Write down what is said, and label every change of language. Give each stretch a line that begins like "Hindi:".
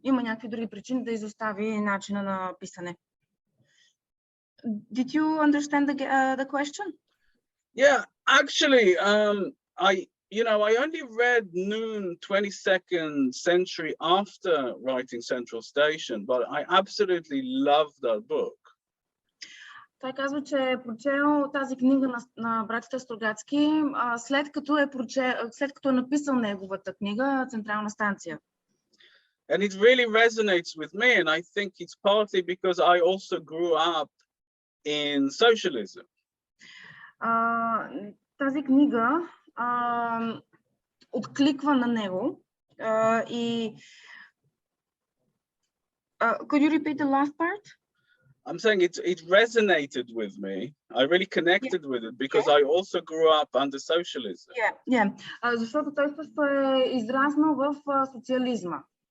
Bulgarian: Има някакви други причини да изостави начина на писане.
English: Did you understand the question? Yeah, actually, you know, I only read Noon 22nd century after writing Central Station, but I absolutely love that book.
Bulgarian: Той казва, че е прочел тази книга на братята Стругацки, след като е написал неговата книга Централна станция.
English: And it really resonates with me, and I think it's partly because I also grew up in socialism.
Bulgarian: Тази книга откликва на него и
English: could you repeat the last part? I'm saying it resonated with me. I really connected with it because I also grew up under socialism. Yeah.
Bulgarian: Защото той също е израснал в социализма.